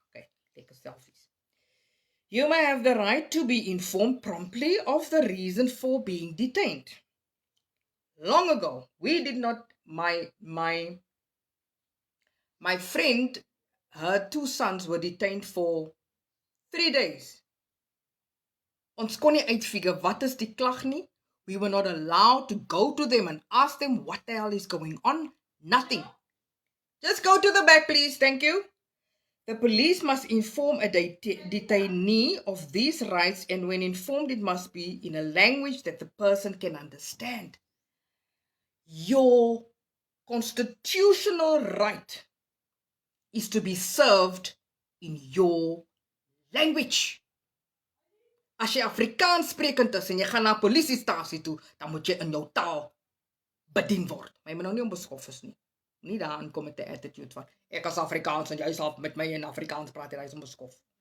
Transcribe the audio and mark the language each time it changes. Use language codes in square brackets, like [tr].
[en] Okay, take a selfies. You may have the right to be informed promptly of the reason for being detained. Long ago, we did not, my friend, her 2 sons were detained for 3 days. [af] Ons kon nie uitfigure wat is die klag nie. [en] We were not allowed to go to them and ask them what the hell is going on. Nothing. Just go to the back, please. Thank you. The police must inform a detainee of these rights, and when informed, it must be in a language that the person can understand. your constitutional right is to be served in your language. [af] As jy Afrikaans sprekend is en jy gaan na 'n polisiestasie toe, dan moet jy in jou taal bedien word. Maar jy moet nou nie onbeskof is nie. Nie daar aankom met 'n attitude van ek is Afrikaans en jy sal met my in Afrikaans praat, jy is onbeskof.